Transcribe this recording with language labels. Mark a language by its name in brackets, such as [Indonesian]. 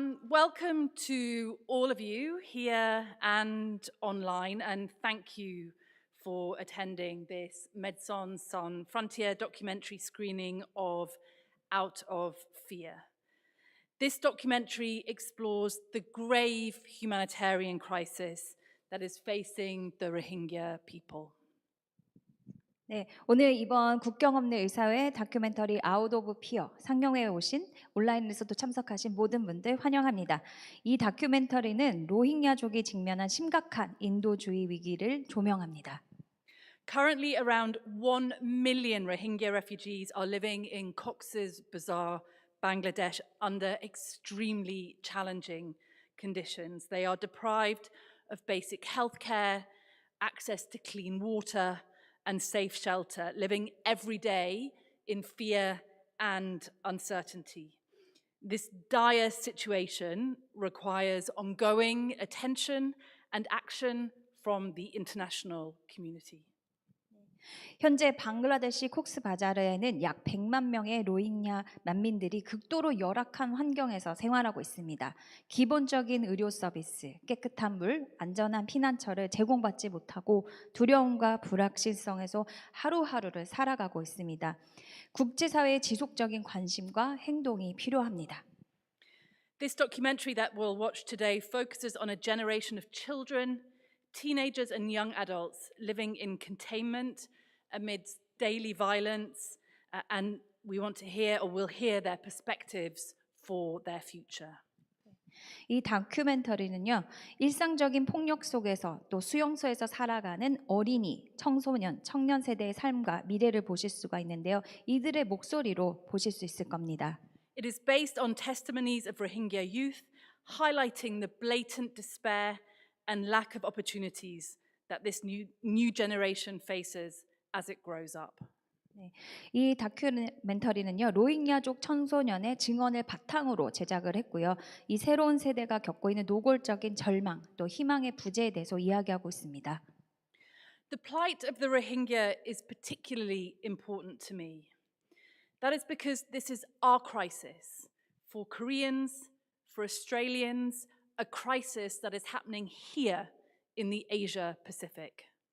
[English] Welcome to all of you here and online, and thank you for attending this Médecins Sans Frontières documentary screening of Out of Fear. This documentary explores the grave humanitarian crisis that is facing the Rohingya people. [Korean] 네, 오늘 이번 국경없는 의사회 다큐멘터리 아웃 오브 피어 상영회에 오신 온라인에서도 참석하신 모든 분들 환영합니다. 이 다큐멘터리는 로힝야족이 직면한 심각한 인도주의 위기를 조명합니다. [English] Currently, around 1 million Rohingya refugees are living in Cox's Bazar, Bangladesh, under extremely challenging conditions. They are deprived of basic healthcare, access to clean water, and safe shelter, living every day in fear and uncertainty. This dire situation requires ongoing attention and action from the international community. [Korean] 현재 방글라데시 콕스바자르에는 약 100만 명의 로힝야 난민들이 극도로 열악한 환경에서 생활하고 있습니다. 기본적인 의료 서비스, 깨끗한 물, 안전한 피난처를 제공받지 못하고 두려움과 불확실성에서 하루하루를 살아가고 있습니다. 국제사회의 지속적인 관심과 행동이 필요합니다. [English] This documentary that we'll watch today focuses on a generation of children, teenagers and young adults living in containment amidst daily violence, and we want to hear or will hear their perspectives for their future. [Korean] 이 다큐멘터리는요, 일상적인 폭력 속에서 또 수용소에서 살아가는 어린이, 청소년, 청년 세대의 삶과 미래를 보실 수가 있는데요. 이들의 목소리로 보실 수 있을 겁니다. [English] It is based on testimonies of Rohingya youth, highlighting the blatant despair and lack of opportunities that this new generation faces as it grows up. [Korean] 네, 이 다큐멘터리는요, 로힝야족 청소년의 증언을 바탕으로 제작을 했고요. 이 새로운 세대가 겪고 있는 노골적인 절망 또 희망의 부재에 대해서 이야기하고 있습니다. [English] The plight of the Rohingya is particularly important to me. That is because this is our crisis. For Koreans, for Australians, a crisis that is happening here in the Asia Pacific.